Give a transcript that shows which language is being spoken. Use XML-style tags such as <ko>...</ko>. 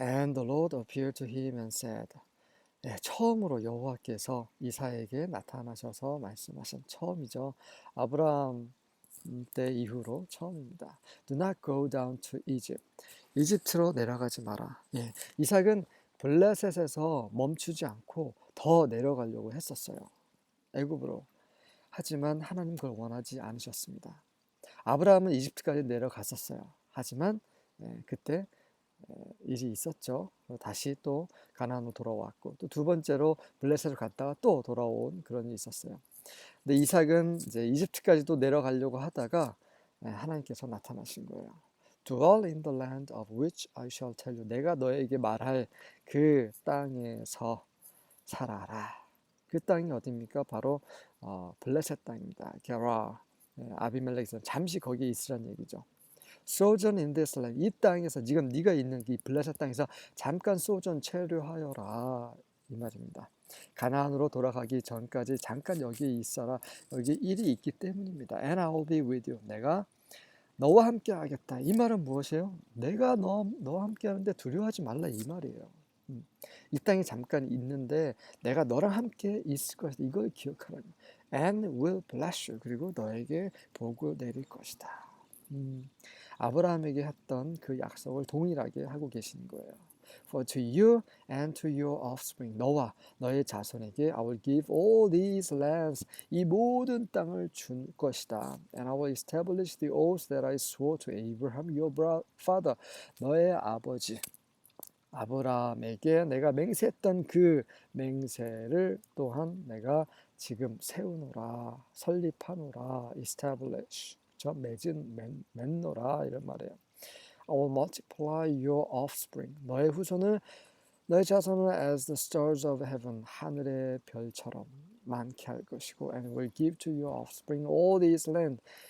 <en>And the Lord appeared to him and said.</en> <ko>처음으로 여호와께서 이삭에게 나타나셔서 말씀하신 처음이죠. 아브라함 때 이후로 처음입니다.</ko> <en>Do not go down to Egypt.</en> <ko>이집트로 내려가지 마라. 이삭은 블레셋에서 멈추지 않고 더 내려가려고 했었어요. 애굽으로. 하지만 하나님 그걸 원하지 않으셨습니다. 아브라함은 이집트까지 내려갔었어요. 하지만 그때 일이 있었죠. 다시 또 가나안으로 돌아왔고 또 두 번째로 블레셋을 갔다가 또 돌아온 그런 일이 있었어요. 근데 이삭은 이제 이집트까지도 내려가려고 하다가 하나님께서 나타나신 거예요.</ko> <en>Dwell in the land of which I shall tell you.</en> <ko>내가 너에게 말할 그 땅에서 살아라. 그 땅이 어디입니까? 바로 블레셋 땅입니다. 게라, 아비멜렉에서 잠시 거기에 있으란 얘기죠.</ko> <en>Sojourn in this land.</en> <ko>이 땅에서 지금 네가 있는 이 블레셋 땅에서 잠깐 소전 체류하여라 이 말입니다. 가나안으로 돌아가기 전까지 잠깐 여기에 있어라. 여기 일이 있기 때문입니다.</ko> <en>And I will be with you.</en> <ko>내가 너와 함께 하겠다. 이 말은 무엇이에요? 내가 너와 함께 하는데 두려워하지 말라 이 말이에요. 이 땅에 잠깐 있는데 내가 너랑 함께 있을 것이다. 이걸 기억하라.</ko> <en>And will bless you.</en> <ko>그리고 너에게 복을 내릴 것이다. 아브라함에게 했던 그 약속을 동일하게 하고 계신 거예요.</ko> <en>For to you and to your offspring,</en> <ko>너와 너의 자손에게</ko> <en>I will give all these lands,</en> <ko>이 모든 땅을 줄 것이다.</ko> <en>And I will establish the oaths that I swore to Abraham, your father,</en> <ko>너의 아버지 아브라함에게 내가 맹세했던 그 맹세를 또한 내가 지금 세우노라, 설립하노라, establish, 맺노라 이런 말이에요.</ko> <en>I will multiply your offspring.</en> <ko>너의 후손을 너의 자손을</ko> <en>as the stars of heaven,</en> <ko>하늘의 별처럼 많게 할 것이고,</ko> <en>and will give to your offspring all these land.</en>